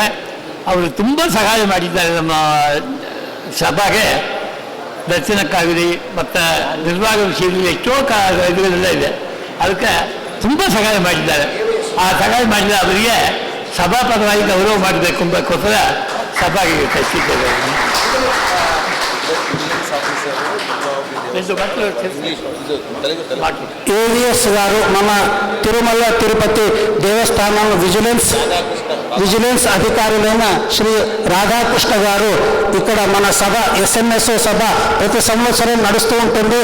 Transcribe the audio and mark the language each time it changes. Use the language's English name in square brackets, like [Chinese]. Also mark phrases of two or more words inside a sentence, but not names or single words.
[Kannada] ಅವರು ತುಂಬ ಸಹಾಯ ಮಾಡಿದ್ದಾರೆ ನಮ್ಮ ಸಭೆಗೆ, ದರ್ಶನಕ್ಕಾಗಲಿ ಮತ್ತು ನಿರ್ವಾಹ ವಿಷಯದಲ್ಲಿ ಎಷ್ಟೋ ಇದಗಳೆಲ್ಲ ಇದೆ. ಅದಕ್ಕೆ ತುಂಬ ಸಹಾಯ ಮಾಡಿದ್ದಾರೆ. ಆ ಸಹಾಯ ಮಾಡಿದ ಅವರಿಗೆ ಸಭಾಪರವಾಗಿ ಗೌರವ ಮಾಡಬೇಕು ಎಂಬಕ್ಕೋಸ್ಕರ ಸಭೆಗೆ ಕಳಿಸಿದ್ದೇವೆ. [Telugu] AVS గారు మన తిరుమల తిరుపతి దేవస్థానం విజిలెన్స్ అధికారులైన శ్రీ రాధాకృష్ణ గారు ఇక్కడ మన సభ SNSO సభ ప్రతి సంవత్సరం నడుస్తూ ఉంటుంది.